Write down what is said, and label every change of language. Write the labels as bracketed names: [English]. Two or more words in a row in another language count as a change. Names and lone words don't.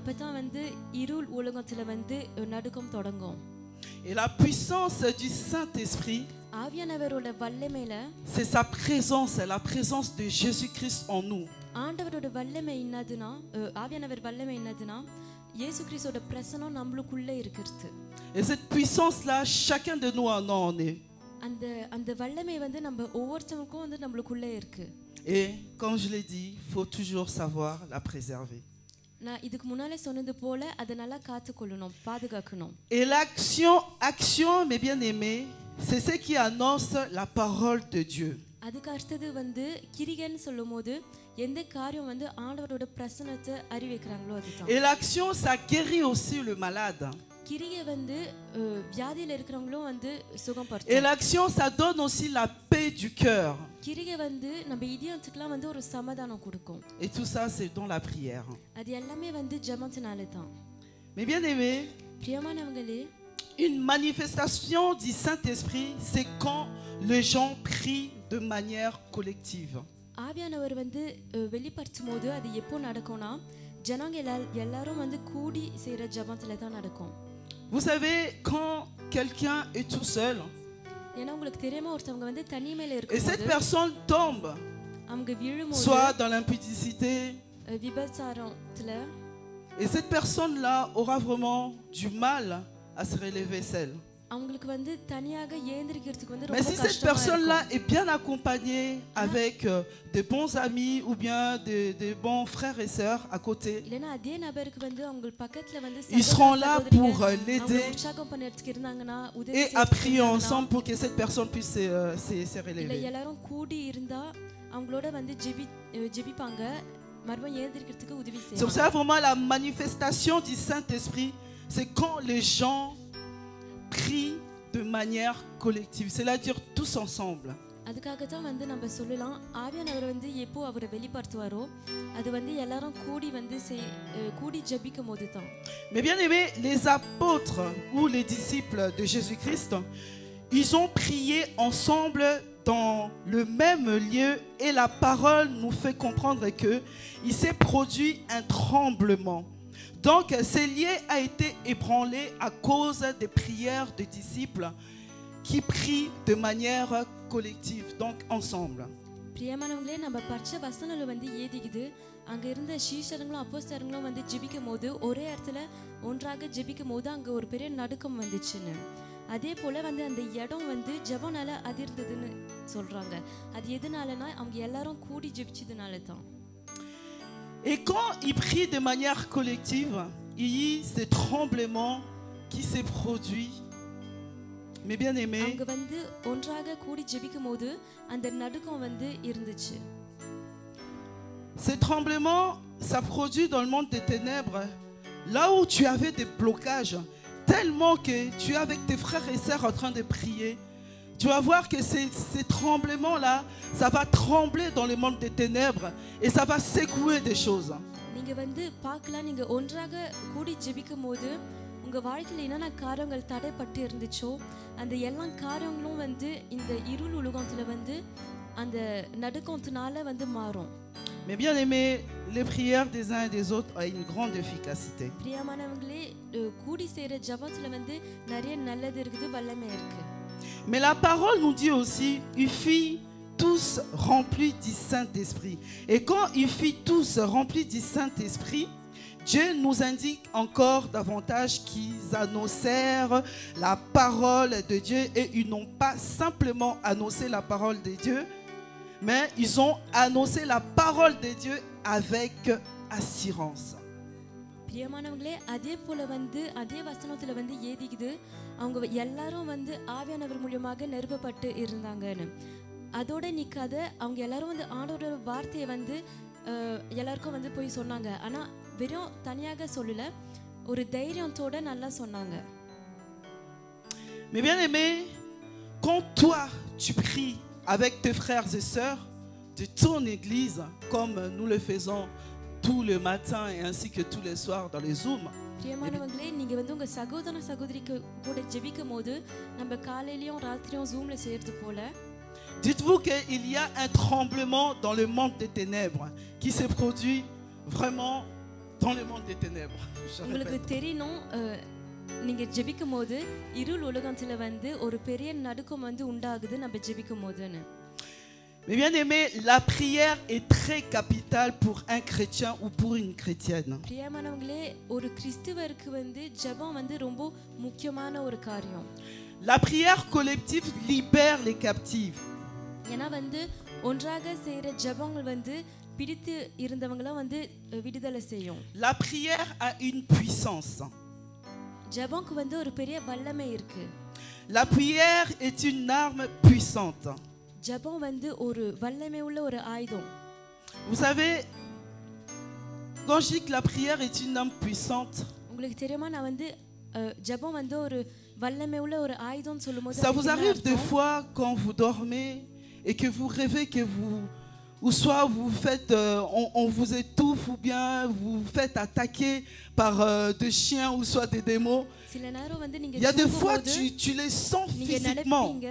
[French] Et la puissance du Saint-Esprit [Tamil] ஆவியானவரோட வல்லமையில [French] c'est sa présence, la présence de Jésus-Christ en nous. [Tamil] ஆண்டவரோட வல்லமை என்னதுன்னா ஆவியானவர் வல்லமை என்னதுன்னா இயேசு கிறிஸ்துவோட பிரசன்னம் நம்மளுக்குள்ள இருக்குது. [French] Et cette puissance-là, chacun de nous en est. [Tamil] அந்த அந்த வல்லமை வந்து நம்ம ஒவ்வொருத்தருக்கும் வந்து நம்மளுக்குள்ள இருக்கு. [French] Et comme je l'ai dit, il faut toujours savoir la préserver. [Tamil] நான் இதுக்கு முன்னாலே சொன்னது போல அதை நல்லா காத்துக்கொள்ளணும், பாதுகாக்கணும். [French] Et l'action, mes bien-aimés, c'est ce qui annonce la parole de Dieu. [Tamil] அதுக்கு அடுத்தது வந்து கிரிகைன்னு சொல்லும்போது எந்த காரியம் வந்து ஆண்டவரோட பிரசன்னத்தை அறிவிக்கிறாங்களோ அதுதான். [French] Et l'action, ça guérit aussi le malade. [Tamil] கிரிகை வந்து வியாதியில இருக்கிறவங்களும் வந்து [French] Et [Tamil] சுகப்படுத்தும். [French] l'action, ça donne aussi la paix du cœur. [Tamil] கிரிகை வந்து நம்ம இதயத்துக்குலாம் வந்து ஒரு சமாதானம் கொடுக்கும். [French] Et tout ça, c'est dans la prière. [Tamil] அது எல்லாமே வந்து ஜெபத்தினால தான். [French] Mes bien-aimés, [Tamil] பிரியமானவங்களே, [French] une manifestation du Saint-Esprit, c'est quand les gens prient de manière collective. [Tamil] ஆவியானவர் வந்து வெளிப்படுத்தும் போது அது எப்போ நடக்கும்னா ஜனங்க எல்லாரும் வந்து கூடி செய்யற ஜெபத்துல தான் நடக்கும். [French] Vous savez, quand quelqu'un est tout seul, [Tamil] ஏன்னா உங்களுக்கு தெரியுமா ஒருத்தவங்க வந்து தனிமையில [French] et cette [Tamil] இருக்கும்போது [French] personne tombe, [Tamil] அவங்க விழும்போது [French] soit dans l'impudicité, [Tamil] விபச்சாரத்துல, [French] et cette personne-là aura vraiment du mal à se relever seule. [Tamil] அவங்களுக்கு வந்து தனியாக ஏந்திரிக்கிறதுக்கு வந்து [French] Mais [Tamil] ரொம்ப [French] si cette [Tamil] கஷ்டமா [French] personne-là [Tamil] இருக்கும். [French] est bien accompagnée avec de bons amis ou bien de bons frères et sœurs à côté, [Tamil] இல்லனா அதே நபருக்கு வந்து அவங்க பக்கத்துல வந்து [French] ils seront là pour l'aider [Tamil] உற்சாகம் பண்ணறதுக்கு இருந்தாங்கன்னா உதவி [French] et à prier ensemble pour que cette personne puisse se [Tamil] இல்ல [French] relever. [Tamil] எல்லாரும் கூடி இருந்தா அவங்களோட வந்து ஜெபிப்பாங்க, மறுபடியும் ஏந்திரிக்கிறதுக்கு உதவி [French] C'est pour [Tamil] செய்வாங்க. [French] ça vraiment la manifestation du Saint-Esprit, c'est quand les gens prient de manière collective, c'est-à-dire tous ensemble. [Tamil] அதுக்காக தான் வந்து நம்ம சொல்லலாம் ஆவியானவர் வந்து எப்போ அவரை வெளிப்படுத்துவாரோ அது வந்து எல்லாரும் கூடி வந்து கூடி ஜெபிக்கும் போது தான். [French] Mais bien aimés, les apôtres ou les disciples de Jésus-Christ, ils ont prié ensemble dans le même lieu et la parole nous fait comprendre que il s'est produit un tremblement. Donc ce lieu a été ébranlé à cause des prières des disciples qui prient de manière collective, donc ensemble. [Tamil] பிரியமானவங்களே, நம்ம பச்ச வசனல வந்து ஏதிக்குது அங்க இருந்த சீஷர்களும் அப்போஸ்தலர்களும் வந்து ஜெபிக்கும் போது ஒரே இடத்துல ஒன்றாக ஜெபிக்கும் போது அங்க ஒரு பெரிய நடுக்கம் வந்துச்சுன்னு. அதே போல வந்து அந்த இடம் வந்து ஜெபனால அதிர்ந்ததுன்னு சொல்றாங்க. அது எதனாலனா அவங்க எல்லாரும் கூடி ஜெபிச்சதுனால தான். [French] Et quand ils prient de manière collective, il y a ce tremblement qui s'est produit. Mes bien-aimés, [Tamil] அவங்க வந்து ஒன்றாக கூடி ஜெபிக்கும் போது அந்த நடுக்கம் வந்து இருந்துச்சு. [French] ce tremblement, ça produit dans le monde des ténèbres, là où tu avais des blocages, tellement que tu es avec tes frères et sœurs en train de prier. Tu vas voir que ces tremblements-là, ça va trembler dans le monde des ténèbres et ça va secouer des choses. [Tamil] நீங்க வந்து பார்க்கலாம், நீங்க ஒன்றாக கூடி ஜெபிக்கும் போது உங்க வாழ்க்கையில என்னென்ன காரியங்கள் தடைப்பட்டு இருந்துச்சோ அந்த எல்லா காரியங்களும் வந்து இந்த இருள் உலகத்துல வந்து அந்த நடுக்கத்தினால வந்து மாறும். [French] Mais bien aimé, les prières des uns et des autres ont une grande efficacité. [Tamil] பிரியமானவங்களே, கூடி செய்யற ஜெபத்துல வந்து நிறைய நல்லது இருக்குது, வல்லமை இருக்கு. [French] Mais la parole nous dit aussi, ils furent tous remplis du Saint-Esprit. Et quand ils furent tous remplis du Saint-Esprit, Dieu nous indique encore davantage qu'ils annoncèrent la parole de Dieu et ils n'ont pas simplement annoncé la parole de Dieu, mais ils ont annoncé la parole de Dieu avec assurance. [Tamil] பிரியமானவங்களே, அதே போல வந்து அதே வசனத்துல வந்து ஏதிக்குது அவங்க எல்லாரும் வந்து ஆவியானவர் மூலமாக நிறுவப்பட்டு இருந்தாங்கன்னு. அதோட நிக்காத அவங்க எல்லாரும் வந்து ஆண்டவரோட வார்த்தையை வந்து எல்லாருக்கும் வந்து போய் சொன்னாங்க. ஆனா வெறும் தனியாக சொல்லல, ஒரு தைரியத்தோட நல்லா சொன்னாங்க. [French] Mais bien aimé, quand toi tu pries avec tes frères et sœurs de ton église, comme nous le faisons tous les matins et ainsi que tous les soirs dans les Zooms, [Tamil] பிரியமானவங்களே, நீங்க வந்து உங்க சகோதர சகோதரிக்கு கூட ஜெபிக்கும் போது நம்ம காலையிலயும் ராத்திரியும் ஜூம்ல செய்யறது போல, [French] dites-vous qu'il y a un tremblement dans le monde des ténèbres qui se produit vraiment dans le monde des ténèbres. Je [Tamil] உங்களுக்கு [French] répète. [Tamil] தெரியணும் நீங்க ஜெபிக்கும் போது இருள் உலகத்துல வந்து ஒரு பெரிய நடுக்கம் வந்து உண்டாகுது நம்ம ஜெபிக்கும் போதுன்னு. [French] Mais bien aimé, la prière est très capitale pour un chrétien ou pour une chrétienne. [Tamil] பிரியமானவங்களே, ஒரு கிறிஸ்தவருக்கு வந்து ஜெபம் வந்து ரொம்ப முக்கியமான ஒரு காரியம். [French] La prière collective libère les captifs. [Tamil] ஏன்னா வந்து ஒன்றாக செய்யற ஜெபங்கள் வந்து பிடித்து இருந்தவங்கள வந்து விடுதலை செய்யும். [French] La prière a une puissance. [Tamil] ஜெபம்க்கு வந்து ஒரு பெரிய வல்லமை இருக்கு. [French] La prière est une arme puissante. [Tamil] ஜெபம் வந்து ஒரு வல்லமை உள்ள ஒரு ஆயுதம். [French] Vous savez, quand je dis que la prière est une arme puissante, [Tamil] உங்களுக்கு தெரியுமா நான் வந்து ஜெபம் வந்து ஒரு வல்லமை உள்ள ஒரு ஆயுதம் சொல்லும்போது [French] ça vous arrive des fois quand vous dormez et que vous rêvez que vous, ou soit vous faites, on vous étouffe ou bien vous vous faites attaquer par des chiens ou soit des démons. Il y a des fois tu les sens physiquement.